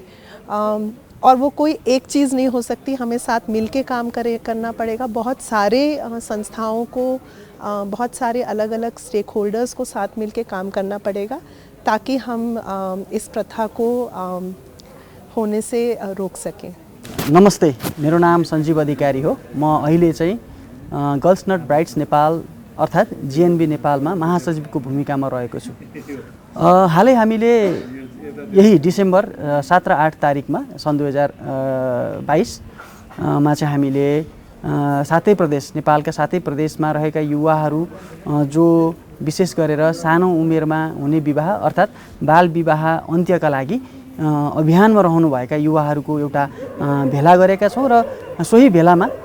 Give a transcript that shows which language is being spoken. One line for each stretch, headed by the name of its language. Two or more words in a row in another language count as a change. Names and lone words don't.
Hindi: और वो कोई एक चीज़ नहीं हो सकती, हमें साथ मिल के काम करना पड़ेगा। बहुत सारे संस्थाओं को, बहुत सारे अलग अलग
English: stake holders
Hindi: को साथ मिल के काम करना पड़ेगा ताकि हम इस प्रथा को होने से रोक सकें।
Nepali: नमस्ते, मेरो नाम सञ्जीव अधिकारी हो। म अहिले चाहिँ गर्ल्स नट ब्राइड्स नेपाल अर्थात् GNB नेपालमा महासचिवको भूमिकामा रहेको छु। हालै हामीले यही डिसेम्बर 7 र 8 तारिकमा सन् 2022 मा चाहिँ हामीले 7 प्रदेश, नेपालका 7 प्रदेशमा रहेका युवाहरू जो विशेष गरेर सानो उमेरमा हुने विवाह अर्थात् बाल विवाह अन्त्यका लागि अभियानमा रहनुभएका युवाहरूको एउटा भेला गरेका छौँ र सोही भेलामा